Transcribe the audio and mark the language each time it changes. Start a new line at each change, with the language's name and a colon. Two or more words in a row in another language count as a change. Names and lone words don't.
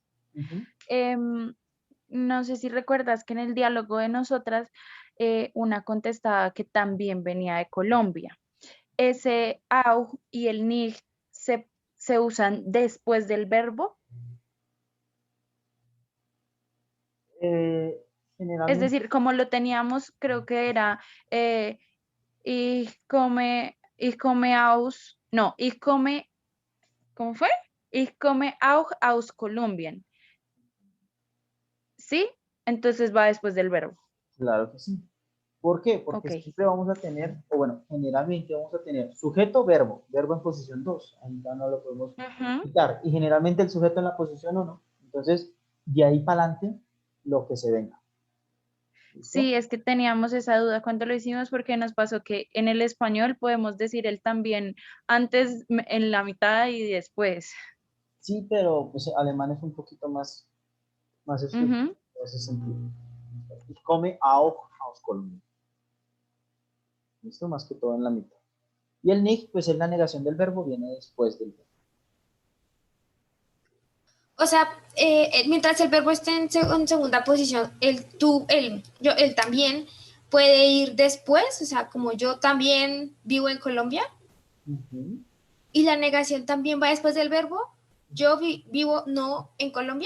Spanish: No sé si recuerdas que en el diálogo de nosotras, una contestaba que también venía de Colombia. Ese auch y el nicht se usan después del verbo. Es decir, como lo teníamos, creo que era
German: ich komme aus,
Spanish: no,
German: ich komme,
Spanish: ¿cómo fue?
German: Ich komme auch aus Kolumbien.
Spanish: ¿Sí? Entonces va después del verbo. Claro que sí. ¿Por qué? Porque siempre vamos a tener, o bueno, generalmente vamos a tener sujeto, verbo en posición 2. Ahí ya no lo podemos quitar. Y generalmente el sujeto en la posición 1. Entonces, de ahí para adelante, lo que se venga. ¿Listo? Sí, es que teníamos esa duda cuando lo hicimos porque nos pasó que en el español podemos decir el también antes, en la mitad y después. Sí, pero pues alemán es un poquito más estricto en ese sentido.
German: Ich komme auch aus Colombia.
Spanish: ¿Listo? Más que todo en la mitad. Y el nicht, pues es la negación del verbo, viene después del verbo. o sea, mientras el verbo esté en segunda posición, él también puede ir después, o sea, como yo también vivo en Colombia, y la negación también va después del verbo, yo vivo no en Colombia.